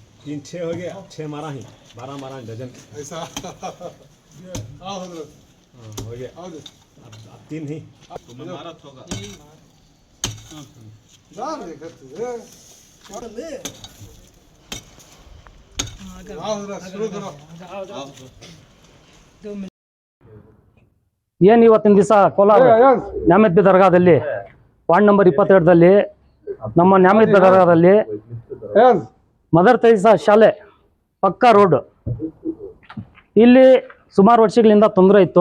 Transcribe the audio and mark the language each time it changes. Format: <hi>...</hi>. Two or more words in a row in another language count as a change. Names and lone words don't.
<hi>तीन छः हो गया, 6 मारा ही, 12 मारा ही डजन ऐसा हाँ हो गया। अब 3 ही मारा होगा शुरू करो।</hi> <kn>ಏನು ಇವತ್ತಿನ ದಿವಸ ಕೋಲಾರ ನ್ಯಾಮತಿ ದರ್ಗಾದಲ್ಲಿ</kn> <en>ward number</en> <kn>22ರಲ್ಲಿ ನಮ್ಮ ನ್ಯಾಮತಿ ದರ್ಗಾದಲ್ಲಿ ಮದರ್ ತೆರೇಸಾ ಶಾಲೆ ಪಕ್ಕಾ ರೋಡ್ ಇಲ್ಲಿ ಸುಮಾರು ವರ್ಷಗಳಿಂದ ತೊಂದರೆ ಇತ್ತು.</kn>